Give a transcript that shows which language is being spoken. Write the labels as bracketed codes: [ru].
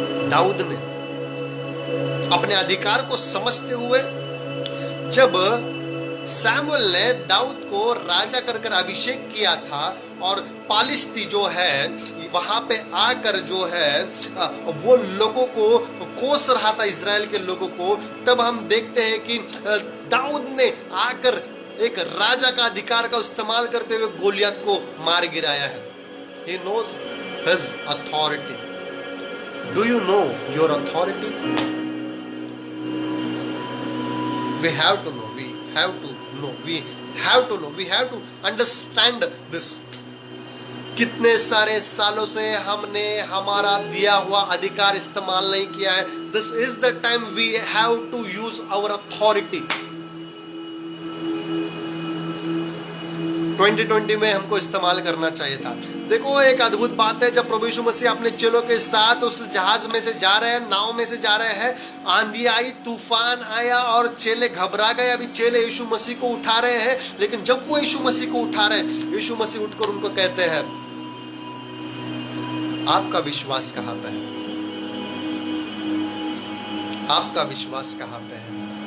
[hi] दाऊद ने अपने अधिकार को समझते हुए जब सैमुअल ने दाऊद को राजा कर अभिषेक किया था और पालिश्ती जो है वहां पे आकर जो है वो लोगों को कोस रहा था, इजराइल के लोगों को, तब हम देखते हैं कि दाऊद ने आकर एक राजा का अधिकार का इस्तेमाल करते हुए गोलियत को मार गिराया है। [en] He knows his authority. Do you know your authority? We have to know. We have to know. We have to know. We have to understand this. [hi] कितने सारे सालों से हमने हमारा दिया हुआ अधिकार इस्तेमाल नहीं किया है। [en] This is the time we have to use our authority. [hi] 2020 में हमको इस्तेमाल करना चाहिए था। देखो एक अद्भुत बात है, जब प्रभु यीशु मसीह अपने चेलों के साथ उस जहाज में से जा रहे हैं, नाव में से जा रहे हैं, आंधी आई, तूफान आया और चेले घबरा गए। अभी चेले यीशु मसीह को उठा रहे हैं, लेकिन जब वो यीशु मसीह को उठा रहे हैं, यीशु मसीह उठकर उनको कहते हैं आपका विश्वास कहाँ पे है? आपका विश्वास कहाँ पे है?